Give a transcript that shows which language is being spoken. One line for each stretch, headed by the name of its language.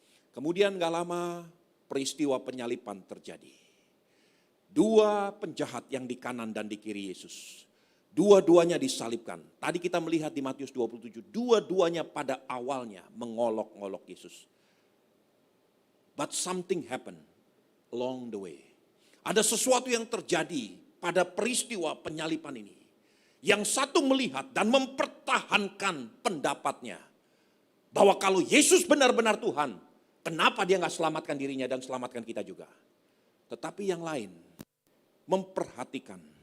Indonesian: Kemudian gak lama peristiwa penyalipan terjadi. Dua penjahat yang di kanan dan di kiri Yesus. Dua-duanya disalibkan. Tadi kita melihat di Matius 27. Dua-duanya pada awalnya mengolok-ngolok Yesus.
English: But something happened along the way.
Indonesian: Ada sesuatu yang terjadi pada peristiwa penyalipan ini. Yang satu melihat dan mempertahankan pendapatnya. Bahwa kalau Yesus benar-benar Tuhan, kenapa dia gak selamatkan dirinya dan selamatkan kita juga. Tetapi yang lain memperhatikan